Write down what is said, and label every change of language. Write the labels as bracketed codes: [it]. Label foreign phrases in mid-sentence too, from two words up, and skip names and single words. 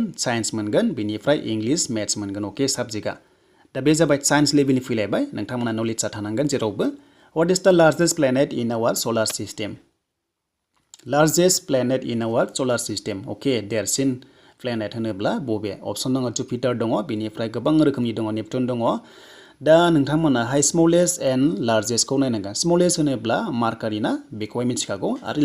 [brx] साइन्स मोनगोन बेनिफ्राय [en] English maths [brx] मोनगोन ओके साबजेक्टआ दा बे जाबाय [en] science level [brx] फैलायबाय नोंथांमोना नलेजआ थानांगोन जेरावबो [en] What is the largest planet in our solar system largest planet in our solar system [brx] ओके देरसिन प्लेनेट होनोब्ला बबे ऑप्शन दङ जुपिटार दङ बेनिफ्राय गोबां रोखोमनि दङ नेपटुन दङ दा नोंथांमोनाहाय [en] smallest and largest [brx] नायनांगोन स्मलेस्ट होनोब्ला मार्कारि ना बेखौहाय मिथिखागौ आरो